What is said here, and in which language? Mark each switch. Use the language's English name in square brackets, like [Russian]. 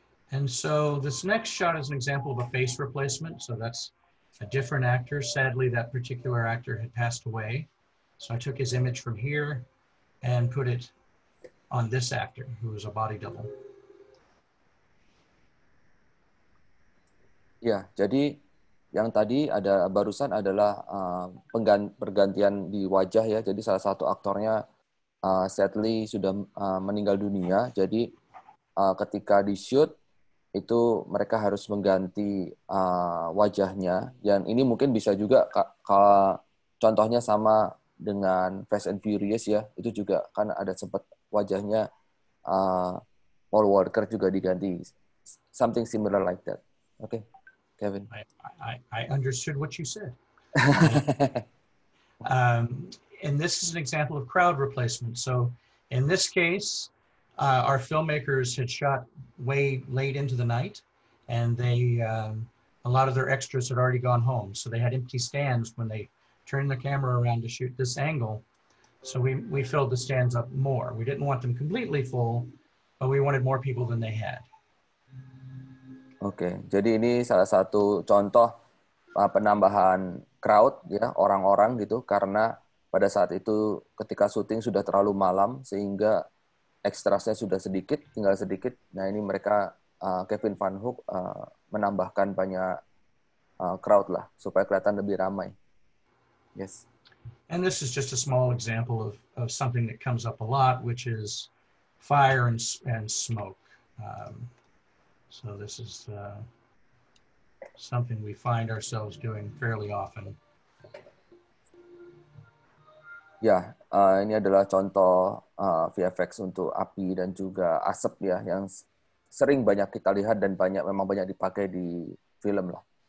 [English] And so this next shot is an example of a face replacement. So that's a different actor. Sadly, that particular actor had passed away. So I took his image from here and put it on this actor who was a body double. [Indonesian] Ya, jadi yang tadi barusan adalah pergantian di wajah ya. Jadi salah satu aktornya [English] sadly [Indonesian] sudah meninggal dunia. Jadi ketika di shoot itu mereka harus mengganti wajahnya. Dan ini mungkin bisa juga contohnya sama dengan Fast and Furious ya. Itu juga kan ada sempat wajahnya Paul Walker juga diganti. [English] Something similar like that. Okay, Kevin. I understood what you said. And this is an example of crowd replacement. So in this case, our filmmakers had shot way late into the night, and a lot of their extras had already gone home. So they had empty stands when they turned the camera around to shoot this angle. So we filled the stands up more. We didn't want them completely full, but we wanted more people than they had. [Indonesian] Oke, jadi ini salah satu contoh penambahan crowd ya, orang-orang gitu, karena pada saat itu ketika syuting sudah terlalu malam sehingga ekstrasnya sudah sedikit, tinggal sedikit. Nah ini mereka Kevin Van Hook menambahkan banyak crowd lah supaya kelihatan lebih ramai. Yes. [English] And this is just a small example of something that comes up a lot, which is fire and smoke. So this is something we find ourselves doing fairly often. [Indonesian] Ya, ini adalah contoh VFX untuk api dan juga asap ya, yang sering banyak kita lihat dan memang banyak dipakai di film lah.